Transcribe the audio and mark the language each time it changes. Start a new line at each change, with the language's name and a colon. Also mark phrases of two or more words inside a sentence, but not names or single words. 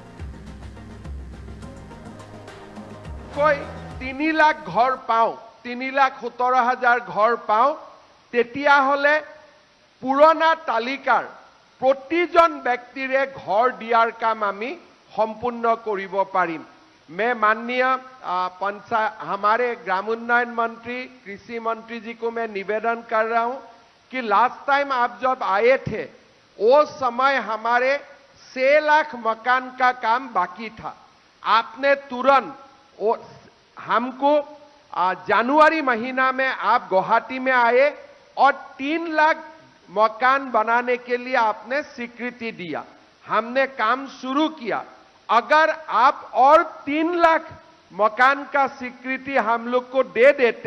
Assamese: 3 লাখ ঘৰ পাওঁ 3,17,000 ঘৰ পাওঁ তেতিয়াহ'লে পুৰণা তালিকাৰ প্ৰতিজন ব্যক্তিৰে ঘৰ দিয়াৰ কাম আমি সম্পূৰ্ণ কৰিব পাৰিম
Hindi: मैं माननीय हमारे ग्रामोन्नयन मंत्री कृषि मंत्री जी को मैं निवेदन कर रहा हूं कि
English: last time
Hindi: आप जब आए थे वो समय हमारे 6 लाख मकान का काम बाकी था आपने तुरंत हमको जनवरी महीना में आप गुवाहाटी में आए और 3 लाख मकान बनाने के लिए आपने स्वीकृति दिया हमने काम शुरू किया अगर आप और 3 लाख मकान का स्वीकृति हम लोग को दे देते